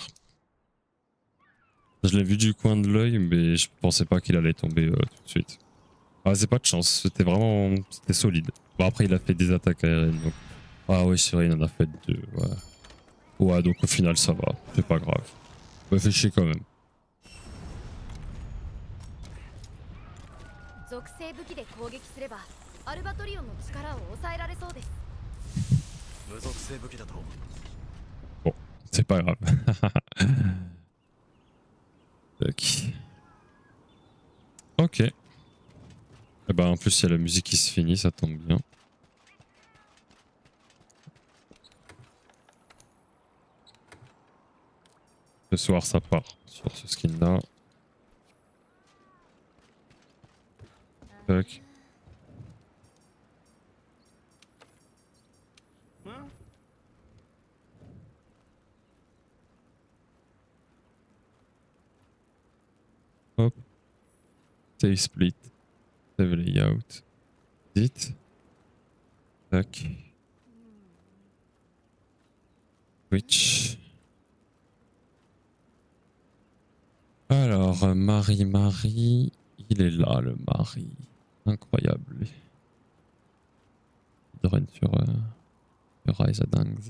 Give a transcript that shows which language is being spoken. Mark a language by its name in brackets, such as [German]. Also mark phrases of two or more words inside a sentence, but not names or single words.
[French] Je l'ai vu du coin de l'œil, mais je pensais pas qu'il allait tomber tout de suite. Ah, c'est pas de chance, c'était vraiment... C'était solide. Bon, après, il a fait des attaques aériennes, donc... Ah oui, c'est vrai, il en a fait 2, ouais. Ouais, donc au final, ça va, c'est pas grave. Ouais, fait chier quand même. [Japanese] 属性武器で攻撃すればアルバトリオンの力を抑えられそうです。無属性武器だと [French] Bon, c'est pas grave. Tac. Ok. Et bah en plus, il y a la musique qui se finit, ça tombe bien. Ce soir, ça part sur ce skin là. Tac. Hop. [English] Save split. Save layout. [French] Edit. Tac. Switch. Alors, Marie, il est là, le Marie. Incroyable. Il run sur Rise Dangs.